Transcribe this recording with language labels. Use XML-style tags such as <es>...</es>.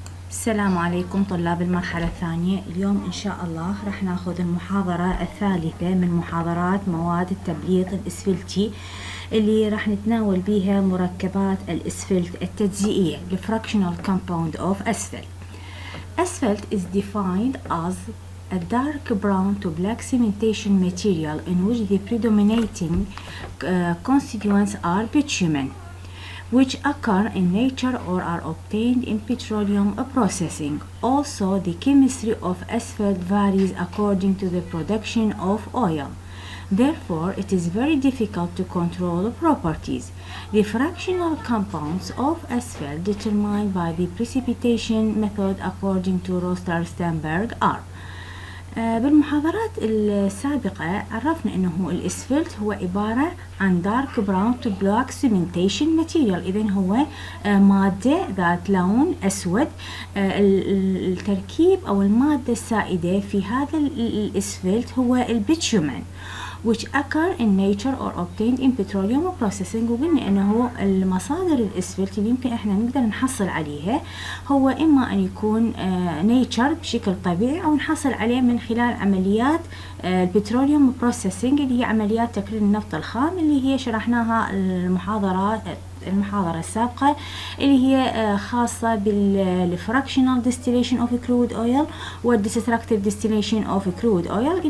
<ar>السلام عليكم طلاب المرحلة الثانية. اليوم إن شاء الله راح ناخذ المحاضرة الثالثة من محاضرات مواد التبليط الإسفلتي اللي راح نتناول بيها مركبات الإسفلت التجزئية</ar> <en>the fractional compound of asphalt. Asphalt is defined as a dark brown to black cementation material in which the predominating constituents are bitumen, which occur in nature or are obtained in petroleum processing. Also, the chemistry of asphalt varies according to the production of oil. Therefore, it is very difficult to control properties. The fractional compounds of asphalt determined by the precipitation method according to Roster-Sternberg are</en> <ar>بالمحاضرات السابقة عرفنا أنه الإسفلت هو عبارة عن</ar> <en>dark brown to black cementation material.</en> <ar>إذن هو مادة ذات لون أسود. التركيب أو المادة السائدة في هذا الإسفلت هو البيتومن</ar> <en>which occur in nature or obtained in petroleum processing.</en> <ar>وقلنا أنه المصادر الإسفلت اللي يمكن إحنا نقدر نحصل عليها هو إما أن يكون nature بشكل طبيعي أو نحصل عليه من خلال عمليات البتروليوم بروسيسنج اللي هي عمليات تكرير النفط الخام اللي هي شرحناها المحاضرة السابقة اللي هي خاصة بالفراكشنال</ar> <en>distillation of crude oil</en> <ar>وال</ar> <en>destructive distillation of crude oil.</en>